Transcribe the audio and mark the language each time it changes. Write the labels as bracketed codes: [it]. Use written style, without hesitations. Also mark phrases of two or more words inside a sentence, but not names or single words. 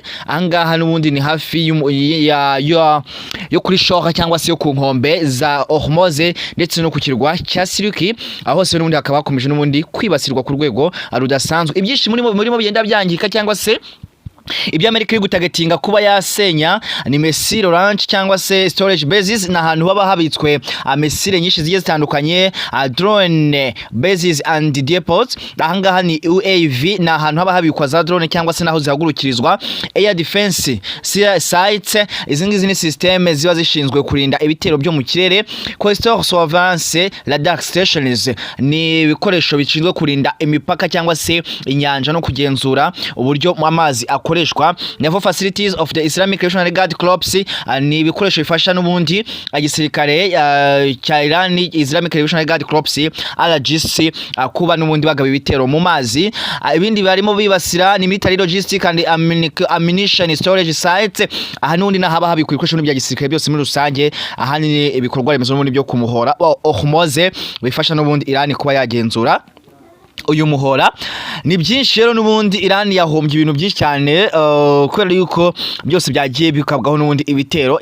[rw] Ahangaha n'ubundi ni hafi yo kuri shoka cyangwa se yo ku nkombe za Hormuz ndetse no ku kirwa cya Siriki, aho hose n'ubundi hakaba hakomeje n'ubundi kwibasirwa ku rwego rudasanzwe. Ibyinshi muri bigenda byangika cyangwa se ibyo Amerika iri gutagatinga kuba yasenya ni [en] missile launch [rw] cyangwa se [en] storage bases, [rw] na hantu baba habitswe missile nyinshi zigiye zitandukanye, [en] drone bases and depots. [rw] Ahangaha ni UAV, na hantu haba habikwa za drone cyangwa se naho zihagurukirizwa. [en] Air defense sites, [rw] izingizi ni system ziba zishinzwe kurinda ibitero byo mu kirere. [en] Coastal surveillance radar stations [rw] ni ibikoresho bishinzwe kurinda imipaka cyangwa se inyanja no kugenzura uburyo amazi akore. [en] Naval facilities of the Islamic Revolutionary Guard Corps [rw] ni ibikoresho bifasha n'ubundi igisirikare cya Iran Islamic Revolutionary Guard Corps RGC kuba n'ubundi bagaba ibitero mu mazi. Ibindi barimo bibasira ni [en] military logistic and ammunition storage sites, [rw] aha n'ubundi nahaba habikwa ibikoresho bya gisirikare byose muri rusange. Aha ni ibikorwa remezo n'ubundi byo kumuhora Hormuz bifasha n'ubundi Iran kuba yagenzura uyu muhora. Ni byinshi rero n'ubundi Iran yahombye ibintu byinshi cyane kubera yuko byose byagiye bikabwaho n'ubundi ibitero.